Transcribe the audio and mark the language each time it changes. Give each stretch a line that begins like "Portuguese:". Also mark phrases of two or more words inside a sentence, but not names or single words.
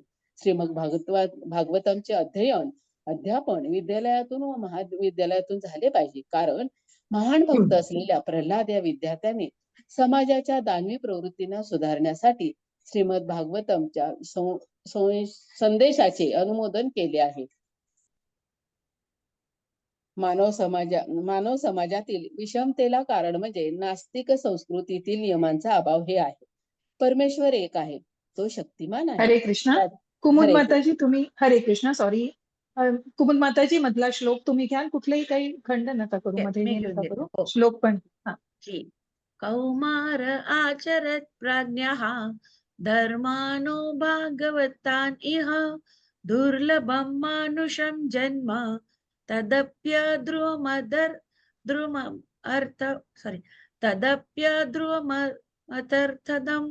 Marathi: श्रीमद भागवतमचे अध्यापन विद्यालयातून व महाविद्यालयातून झाले पाहिजे, कारण महान भक्त असलेल्या प्रल्हाद या विद्यार्थ्याने समाजाच्या दानवी प्रवृत्तींना सुधारण्यासाठी श्रीमद भागवतमच्या संदेशाचे अनुमोदन केले आहे. मानव समाजातील विषमतेला कारण म्हणजे नास्तिक संस्कृतीतील नियमांचा अभाव हे आहे. परमेश्वर एक आहे, तो शक्तिमान आहे. हरे कृष्ण. कुमुद माताजी तुम्ही, हरे कृष्ण, सॉरी, कुमुद माताजी मधला श्लोक तुम्ही घ्याल. कुठलेही काही खंड नका करू, मध्ये नका करू, श्लोक पण.
Sanskrit: कौमार आचरत प्राज्ञः धर्मानो भागवतान इह दुर्लभम मानुषम जन्म तदप्यध्रुवमर्थदम.